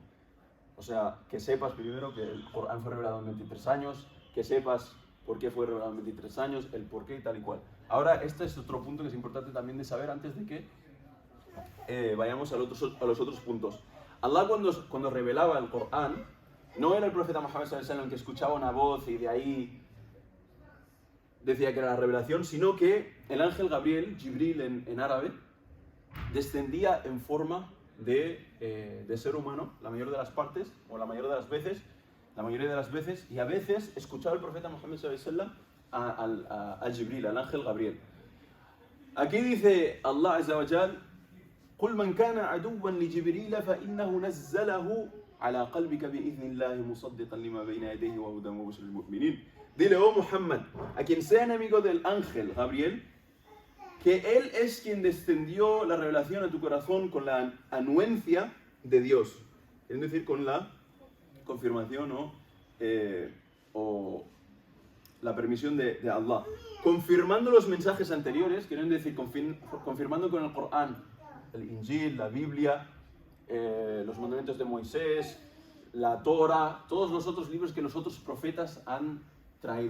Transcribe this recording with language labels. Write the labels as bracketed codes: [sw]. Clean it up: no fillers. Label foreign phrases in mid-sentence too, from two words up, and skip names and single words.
[es] O sea, que sepas primero que el Corán fue revelado en 23 años, que sepas por qué fue revelado en 23 años, el por qué y tal y cual. Ahora, este es otro punto que es importante también de saber antes de que vayamos a los otros puntos. Allah cuando revelaba el Corán, no era el profeta Muhammad [ar] صلى الله عليه وسلم [es] que escuchaba una voz y de ahí decía que era la revelación, sino que el ángel Gabriel, Jibril en árabe, descendía en forma de ser humano, la mayor de las partes, o la mayoría de las veces, y a veces escuchaba el profeta Muhammad [ar] صلى الله عليه وسلم [es] a Jibril, al ángel Gabriel. Aquí dice [ar] الله عز وجل: قل من كان عدوا لجبريل فإنه نزله على قلبك بإذن الله مصدقا لما بين يديه وهدى وبشرى للمؤمنين. [es] Dile, oh Muhammad, a quien sea enemigo del ángel Gabriel, que él es quien descendió la revelación a tu corazón con la anuencia de Dios, es decir, con la confirmación o la permisión de Allah, confirmando los mensajes anteriores, quieren decir confirmando con el Corán, el Injil, la Biblia, los mandamientos de Moisés, la Torah, todos los otros libros que los otros profetas han traído.